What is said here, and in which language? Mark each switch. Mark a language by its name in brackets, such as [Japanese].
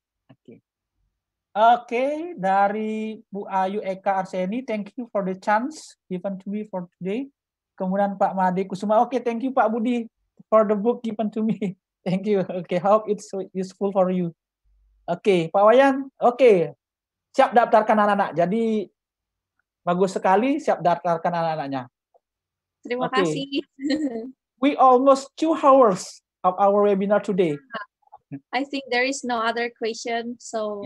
[English] Oke. Oke, [Indonesian] dari [English] Bu Ayu Eka Arseni, thank you for the chance given to me for today. [Indonesian] Kemudian [English] Pak Made Kusuma, oke, thank you Pak Budi for the book given to me. Thank you. Oke, hope it's useful for you. [Indonesian] Oke, Pak Wayan, oke, siap daftarkan anak-anak. Jadi bagus sekali, siap daftarkan anak-anaknya. Terima kasih. [English] We almost 2 hours of our webinar today. I think there is no other question, so